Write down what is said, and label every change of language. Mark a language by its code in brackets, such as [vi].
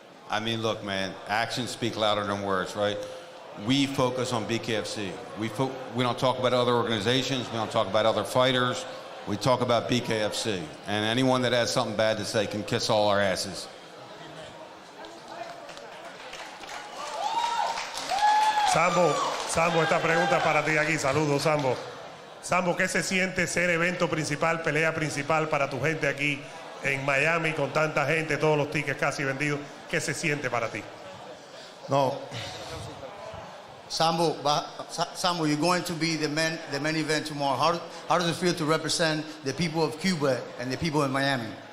[en] I mean, look, man, actions speak louder than words, right? We focus on BKFC. We don't talk about other organizations. We don't talk about other fighters. We talk about BKFC. And anyone that has something bad to say can kiss all our asses. [es] Sambo, esta pregunta para ti aquí. Saludos, Sambo. Sambo, ¿qué se siente ser evento principal, pelea principal para tu gente aquí en Miami con tanta gente, todos los tickets casi vendidos? ¿Qué se siente para ti? No. [en] Sambo, you're going to be the main event tomorrow. How does it feel to represent the people of Cuba and the people in Miami?